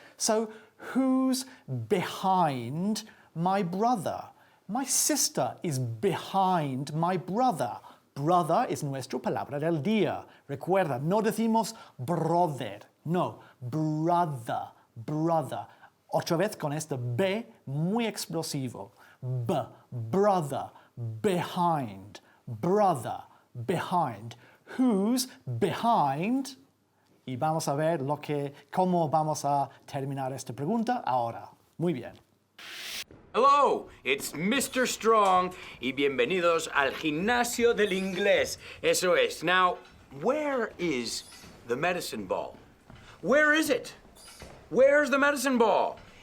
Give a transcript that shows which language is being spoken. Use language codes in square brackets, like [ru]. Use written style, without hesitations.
[en] So, who's behind my brother? My sister is behind my brother. [es] Brother es nuestra palabra del día. Recuerda, no decimos brother, no, brother, brother. Otra vez con este B muy explosivo. Brother, behind. [en] Brother, behind. Who's behind? [es] Y vamos a ver cómo vamos a terminar esta pregunta ahora. Muy bien. [en] Hello, it's Mr. [es] Strong y bienvenidos al gimnasio del inglés. Eso es. [en] Now, where is the medicine ball? Where is it? Where's the medicine ball?